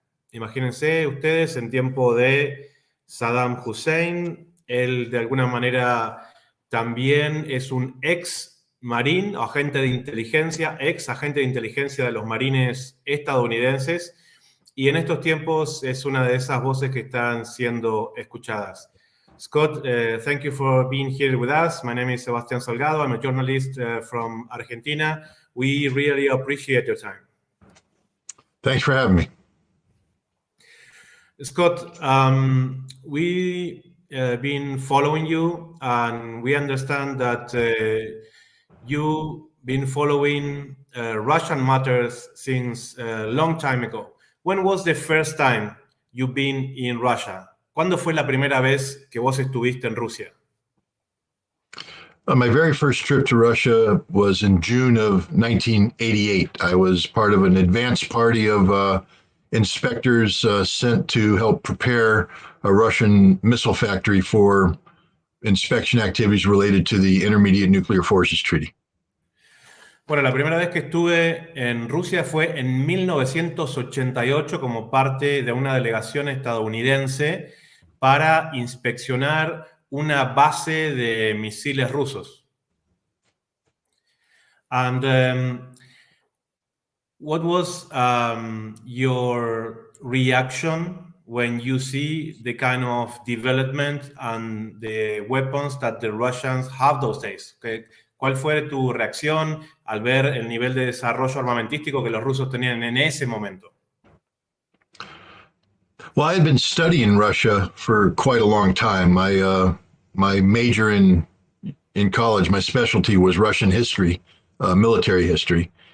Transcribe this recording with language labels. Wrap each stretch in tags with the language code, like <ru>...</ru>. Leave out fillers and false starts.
<es>Imagínense ustedes, en tiempo de Saddam Hussein. Él, de alguna manera, también es un ex Marine, agente de inteligencia, ex agente de inteligencia de los marines estadounidenses, y en estos tiempos es una de esas voces que están siendo escuchadas.</es> <en>Scott, thank you for being here with us. My name is Sebastián Salgado. I'm a journalist from Argentina. We really appreciate your time. Thanks for having me. Scott, we been following you, and we understand that you've been following Russian matters since a long time ago. When was the first time you've been in Russia?</en> <es>¿Cuándo fue la primera vez que vos estuviste en Rusia?</es> <en>My very first trip to Russia was in June of 1988. I was part of an advance party of inspectors sent to help prepare a Russian missile factory for inspection activities related to the Intermediate Nuclear Forces Treaty.</en> <es>Bueno, la primera vez que estuve en Rusia fue en 1988 como parte de una delegación estadounidense para inspeccionar una base de misiles rusos.</es> <en>And what was your reaction when you see the kind of development and the weapons that the Russians have those days? Okay.</en> <es>¿Cuál fue tu reacción al ver el nivel de desarrollo armamentístico que los rusos tenían en ese momento?</es> <en>Well, I had been studying Russia for quite a long time. My major in college, my specialty was Russian history, military history.</en>